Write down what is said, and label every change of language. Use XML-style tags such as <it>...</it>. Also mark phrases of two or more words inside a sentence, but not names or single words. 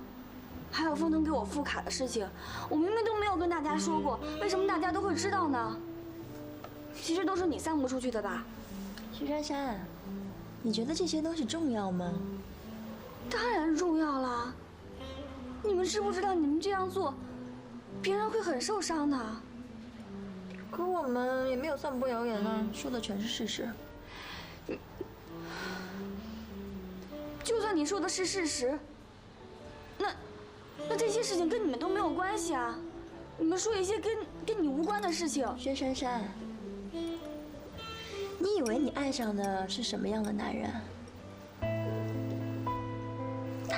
<zh>還有風騰給我副卡的事情，我明明都沒有跟大家說過，為什麼大家都會知道呢？其實都是你散布出去的吧？徐珊珊，你覺得這些東西重要嗎？當然重要啦！你們知不知道你們這樣做，別人會很受傷的。可我們也沒有散播謠言啊，說的全是事實。就算你說的是事實，那這些事情跟你們都沒有關係啊！你們說一些跟你無關的事情。薛珊珊，你以為你愛上的是什麼樣的男人？他</zh>